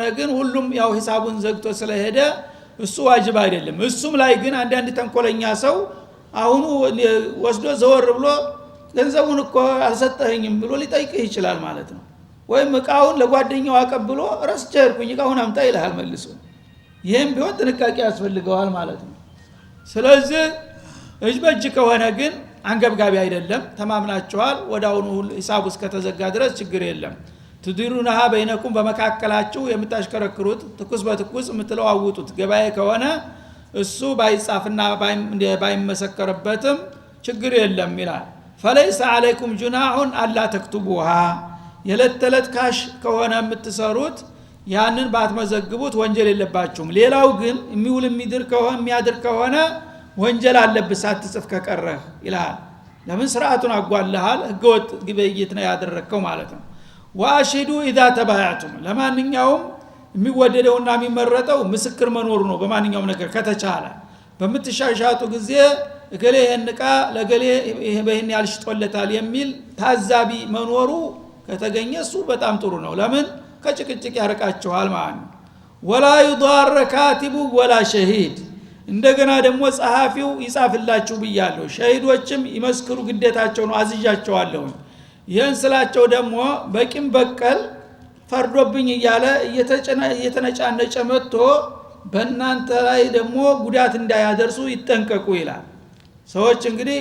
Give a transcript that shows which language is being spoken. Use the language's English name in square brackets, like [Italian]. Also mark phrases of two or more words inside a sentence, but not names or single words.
[Amharic] ግን ሁሉም ያው ሂሳቡን ዘግቶ ስለሄደ እሱ ዋጅብ አይደለም። እሱም ላይ ግን አንዳንድ ተንኮለኛ ሰው አሁኑ ወስዶ ዘወር ብሎ ገንዘቡን እኮ አልሰጠኸኝም ብሎ ሊጠይቅህ ይችላል ማለት ነው። ወይም እቃውን ለጓደኛው አቀብሎ ረስቼ ሄድኩኝ እቃውን አምጣ ይልሃል መልሶ። ይሄም ቢሆን ጥንቃቄ ያስፈልገዋል ማለት ነው። ስለዚህ እጅ በእጅ ከሆነ ግን አንገብጋቢ አይደለም፣ ተማምናቸዋል። ወዳውኑ ሂሳቡ እስከተዘጋ ድረስ ችግር የለም። [Arabic] تديرونها بينكم [Amharic] በመካከላችሁ የምታሽከረክሩት ትኩስ በትኩስ የምትለዋውጡት ገበያ ከሆነ እሱ ባይጻፍና ባይመሰከርበትም ችግር የለም ይላል። [Arabic] فليس عليكم جناح الا تكتبوها [Amharic] የለተለት ካሽ ከሆነ የምትሰሩት ያንን ባትመዘግቡት ወንጀል የለባችሁም። ሌላው ግን የሚውል የሚያድር ከሆነ ወንጀል አለብህ ሳትጽፍ ከቀረህ ይላል። ለምን ስርዓቱን አጓልሃል፣ ህገወጥ ግብይት ነው ያደረከው ማለት ነው። ዋሽዱ [Arabic] اذا تبايعتم [Amharic] ለማንኛውም የሚወደደውና የሚመረጠው ምስክር መኖር ነው። በማንኛውም ነገር ከተቻለ በመተሻሻቱ ጊዜ እገሌ የንቃ ለገሌ በእኔ ያልሽጦለታል የሚል ታዛቢ መኖሩ ከተገኘ እሱ በጣም ጥሩ ነው። ለምን ከጭቅጭቅ ያርቃቸዋል ማለት ነው። ወላ [Arabic] يضار كاتب ولا شهيد [Amharic] እንደገና ደግሞ ጸሐፊው ይጻፍላችሁ ብያለሁ፣ ሸሂዶችም ይመስክሩ ግዴታቸው ነው አዝዣቸዋለሁ። ይህን ስላቸው ደግሞ በቂም በቀል ፈርዶብኝ እያለ እየተነጫነጨ መጥቶ በእናንተ ላይ ደግሞ ጉዳት እንዳያደርሱ ይጠንቀቁ ይላል። ሰዎች እንግዲህ